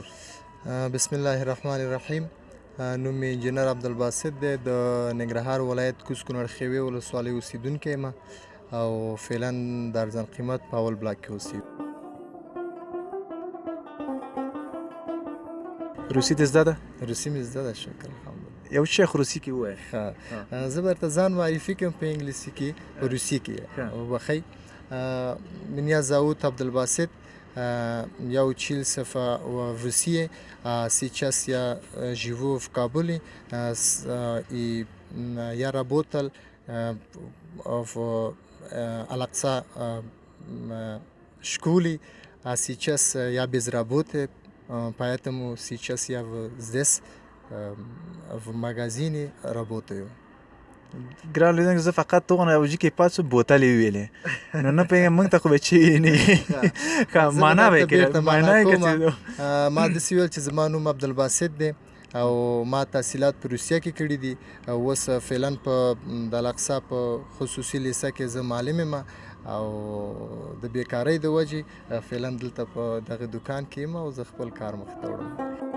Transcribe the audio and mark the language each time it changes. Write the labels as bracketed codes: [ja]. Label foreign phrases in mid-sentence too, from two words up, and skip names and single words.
[ar] بسم الله الرحمن الرحیم [ps] نوم مې انجینر عبدالباسط دی د ننګرهار ولایت کوز کونړ خیوې ولسوالۍ اوسیدونکی یم او فعلا د ارزان قیمت په اول بلاک کې اوسېږم روسي دې زده ده؟ روسي مې زده ده شکر الحمدلله. یو شیخ روسي کې ووایه. ښه زه به درته ځان معرفي کوم په انګلیسي کې په روسي کې وبخئ. [ru] Меня зовут Абдулбасит, я учился в России, сейчас я живу в Кабуле, и я работал в Алакса школе, а сейчас я без работы, поэтому сейчас я здесь в магазине работаю. [ps] ګران لیدونکو زه فقط دغه اوجي کې پاتې بوتلې ویلې نو نه پوهېږم موږ ته خو به چی نه ښه معنا به یې کړې معنا یې کړې. ما داسې ویل چې زما نوم عبدالباسط دی او ما تحصیلات په روسیه کې کړي دي او اوس فعلا په د الاقصا په خصوصي لیسه کې زه معلم یم او د بیکارۍ د وجې فعلا دلته په دغه دکان کې یم او زه خپل کار مخې ته وړم.